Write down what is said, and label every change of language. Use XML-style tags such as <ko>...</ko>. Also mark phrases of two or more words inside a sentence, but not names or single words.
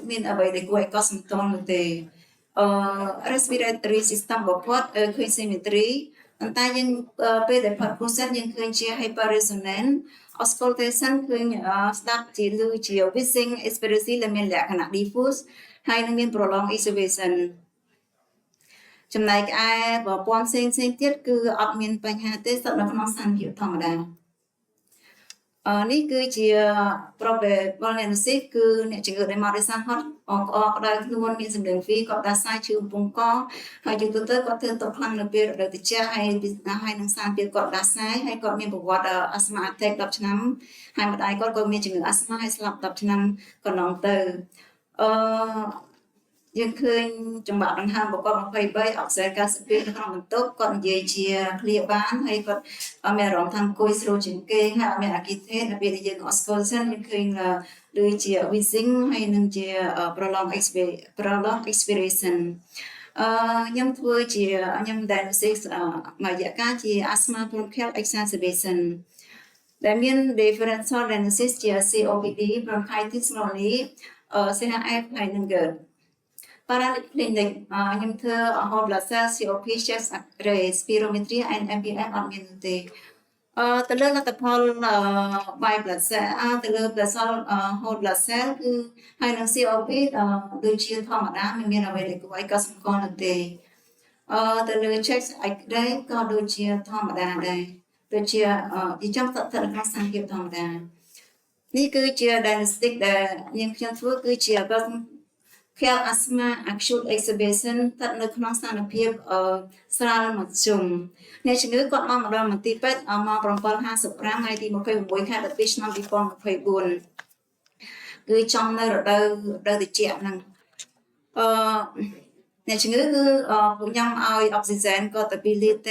<km>មានអ្វីដែលគួរឲ្យកត់សម្គាល់នោះទេ</km> <en>respiratory system</en> <km>របស់គាត់ឃើញ symmetry ប៉ុន្តែយើងពេលដែលផាត់ process យើងឃើញជា</km> <en>hyperresonance auscultation</en> <km>ឃើញស្ដាប់ជាឮជា</km> <en>whistling expressive</en> <km>ដែលមានលក្ខណៈ diffuse ហើយនឹងមាន</km> <en>prolonged exhalation</en> <km>ចំណែកឯប្រព័ន្ធផ្សេងទៀតគឺអត់មានបញ្ហាទេស្ថិតនៅ ក្នុងស្ថានភាពធម្មតានេះគឺជា</km> <en>probable diagnosis</en> <km>គឺអ្នកជំងឺដែលមកដោយសារហត់ក្តៅខ្លួនមានសម្លេងវីគាត់ដាសាយឈឺបំពង់កហើយជាទូទៅគាត់ធ្វើទុកខ្លាំងនៅពេលរដូវត្រជាក់ហើយនឹងសារពេលគាត់ដាសាយហើយគាត់មានប្រវត្តិ</km> <en>asthma attack</en> <km>10 ឆ្នាំហើយម្ដាយគាត់ក៏មានជំងឺ asthma ហើយស្លាប់10ឆ្នាំកន្លងទៅ យើងឃើញចម្បាក់ដង្ហើមរបស់គាត់23អុកស៊ីហ្សែន92នៅក្នុងបន្ទប់គាត់និយាយជា clear បានហើយគាត់មានអារម្មណ៍ថាអង្គុយស្រួលជាងគេហើយអត់មានអាគីថេនៅពេលដែលយើង auscultation យើងឃើញដូចជា wheezing ហើយ នឹងជា</km> <en>prolonged expiration</en> <km>ខ្ញុំធ្វើជាខ្ញុំ diagnosis មួយរយៈកាលជា</km> <en>asthma bronchial exacerbation</en> <km>ដែលមាន</km> <en>differential diagnosis</en> <km>ជា</km> <en>COPD bronchitis pneumonia CHF</en> <km>ហើយនឹង</km> <en>GERD Paraclinic</en> <km>ខ្ញុំធ្វើ whole</km> <en>blood cell COP chest X-ray spirometry and MPF</en> <km>អត់មានទេទៅលើលទ្ធផល</km> <en>by blood cell</en> <km>ទៅលើ</km> <en>blood cell whole blood</en> <km>cell គឺហើយនឹង COP ដូចជាធម្មតាមិនមានអ្វីដែលគួរឲ្យកត់សម្គាល់នោះទេទៅលើ chest X-ray ក៏ដូចជាធម្មតាដែរដូចជាចំស្ថិតនៅក្នុងស្ថានភាពធម្មតានេះគឺជា diagnostic ដែលយើងខ្ញុំធ្វើគឺជា</km> <en>Bronchial asthma acute exacerbation</en> <km>ស្ថិតនៅក្នុងស្ថានភាពស្រាលមធ្យមអ្នកជំងឺគាត់មកដល់មន្ទីរពេទ្យម៉ោង7:55ថ្ងៃទី26ខែ12ឆ្នាំ 2024គឺចំនៅរដូវត្រជាក់ហ្នឹងអ្នកជំងឺគឺពួកខ្ញុំឲ្យអុកស៊ីហ្សែនគាត់ទៅ2លីត្រទេ</km>